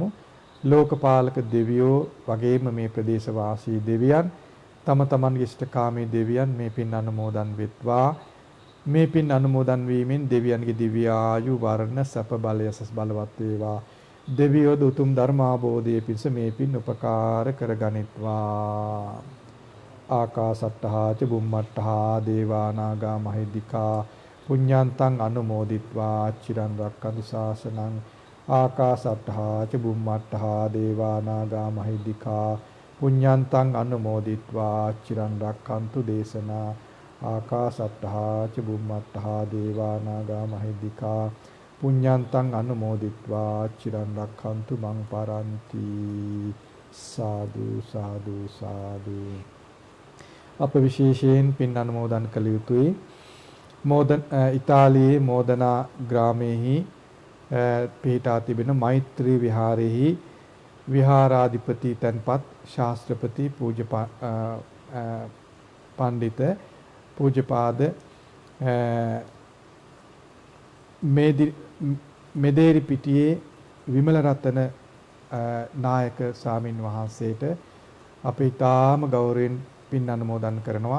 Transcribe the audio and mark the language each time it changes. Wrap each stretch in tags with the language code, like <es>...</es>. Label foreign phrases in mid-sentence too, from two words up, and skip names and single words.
<si>ලෝකපාලක දෙවියෝ වගේම මේ ප්‍රදේශ වාසී දෙවියන් තම තමන්ගේ ඉෂ්ඨකාමී දෙවියන් මේ පින් අනුමෝදන් වෙත්වා. මේ පින් අනුමෝදන් වීමෙන් දෙවියන්ගේ දිව්‍ය ආයු වර්ණ සැප බල යසස් බලවත් වේවා. දෙවියෝ උතුම් ධර්මාභෝධයේ පිණිස මේ පින් උපකාර කරගනිත්වා.</si> <pi>ආකාසට්ඨා ච බුම්මට්ඨා දේවා නාග මහිද්దికා පුඤ්ඤාන්තං අනුමෝදිත්වා චිරන් රක්ඛන්තු ශාසනං. ආකාසට්ඨා ච බුම්මට්ඨා දේවා නාග මහිද්దికා පුඤ්ඤාන්තං අනුමෝදිත්වා චිරන් රක්ඛන්තු දේශනා. ආකාසට්ඨා ච බුම්මට්ඨා දේවා නාග මහිද්దికා පුඤ්ඤාන්තං අනුමෝදිත්වා චිරන් රක්ඛන්තු මං පරන්ති. සාදු සාදු සාදු.</pi> <si>අප විශේෂයෙන් පින් අනුමෝදන් කළ යුතුයි. ඉතාලියේ මෝදනා ග්‍රාමයේහි පිහිටා තිබෙන මෛත්‍රී විහාරයේහි විහාරාධිපති තන්පත් ශාස්ත්‍රපති පූජ්‍ය පඬිත පූජ්‍යපාද මෙදේරි පිටියේ විමල රතන නායක ස්වාමින් වහන්සේට අපි ඊටාම ගෞරවයෙන් පින් අනුමෝදන් කරනවා.</si>